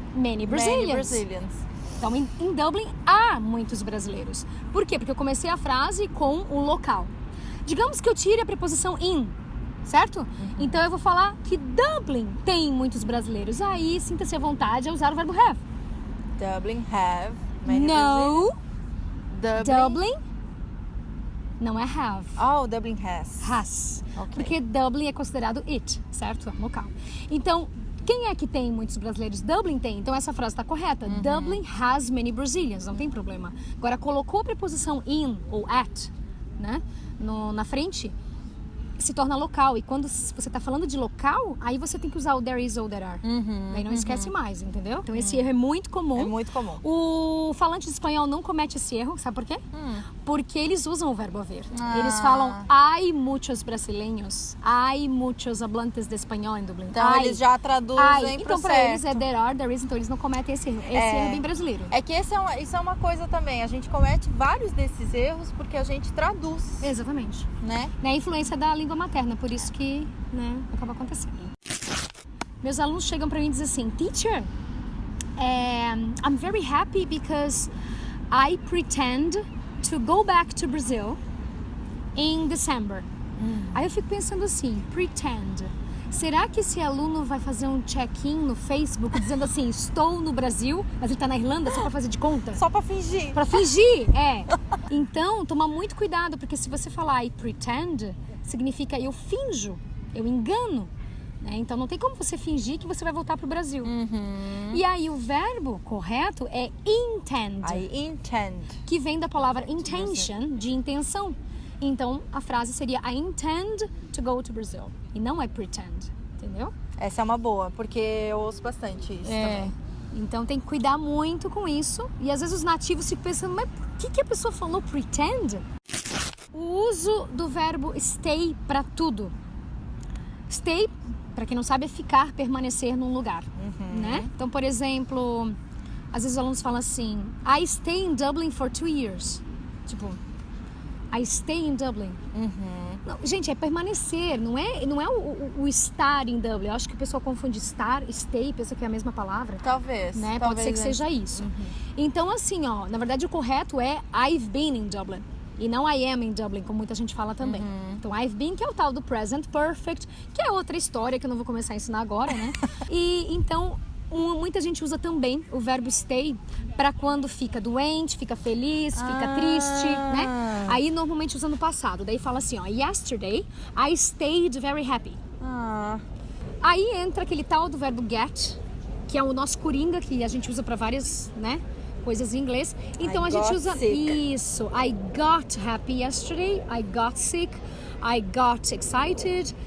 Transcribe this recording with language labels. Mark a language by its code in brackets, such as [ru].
[en] many Brazilians. [pt] Então em Dublin há muitos brasileiros. Por quê? Porque eu comecei a frase com o local. Digamos que eu tire a preposição in, certo? Então eu vou falar que Dublin tem muitos brasileiros. Aí sinta-se à vontade a usar o verbo have. [en] Dublin have many Brazilians. [pt] Dublin não é have. [en] Oh, Dublin has. Has. Okay. [pt] Porque Dublin é considerado it, certo? É um local. Então, quem é que tem muitos brasileiros? Dublin tem. Então essa frase está correta. [en] Dublin has many Brazilians. [pt] Não tem problema. Agora, colocou a preposição in ou at, né? Na frente, se torna local. E quando você está falando de local, aí você tem que usar o there is ou there are. Daí não esquece mais, entendeu? Então esse erro é muito comum. É muito comum. O falante de espanhol não comete esse erro, sabe por quê? Porque eles usam o verbo haver. Eles falam [es] hay muchos brasileños, hay muchos hablantes de espanhol [pt] em Dublin. Então eles já traduzem então para eles é there are, there is, então eles não cometem esse erro. Esse erro é bem brasileiro. É que isso é uma coisa também. A gente comete vários desses erros porque a gente traduz. Exatamente. Né? É a influência da língua materna, por isso que acaba acontecendo. Meus alunos chegam para mim e dizem assim: [en] Teacher, I'm very happy because I pretend to go back to Brazil in December. [pt] Aí eu fico pensando assim, pretend. Será que esse aluno vai fazer um check-in no Facebook dizendo assim, estou no Brasil, mas ele está na Irlanda só para fazer de conta? Só para fingir. Para fingir, Então, toma muito cuidado, porque se você falar I pretend, significa eu finjo, eu engano. Né? Então não tem como você fingir que você vai voltar para o Brasil. E aí o verbo correto é intend. [en] I intend. [pt] Que vem da palavra intention, de intenção. Então a frase seria [en] I intend to go to Brazil. [pt] E não I pretend, entendeu? Essa é uma boa, porque eu ouço bastante isso também. Então tem que cuidar muito com isso. E às vezes os nativos ficam pensando, mas por que a pessoa falou pretend? O uso do verbo stay para tudo. Stay, para quem não sabe, é ficar, permanecer num lugar, né? Então, por exemplo, às vezes os alunos falam assim, [en] I stay in Dublin for 2 years. [pt] Tipo, [en] I stay in Dublin. [pt] Não, gente, é permanecer, não é o estar em Dublin. Eu acho que o pessoal confunde estar, stay, pensa que é a mesma palavra. Talvez. Né? Pode ser que seja isso. Então, assim, na verdade o correto é [en] I've been in Dublin. [pt] E não [en] I am in Dublin, [pt] como muita gente fala também. Então, I've been, que é o tal do present perfect, que é outra história que eu não vou começar a ensinar agora, né? E então, muita gente usa também o verbo stay para quando fica doente, fica feliz, fica triste, né? Aí normalmente usa no passado. Daí fala assim, ó, [en] yesterday I stayed very happy. [pt] Aí entra aquele tal do verbo get, que é o nosso coringa, que a gente usa para várias, né, coisas em inglês. Então a gente usa isso. [en] I got happy yesterday, I got sick, I got excited.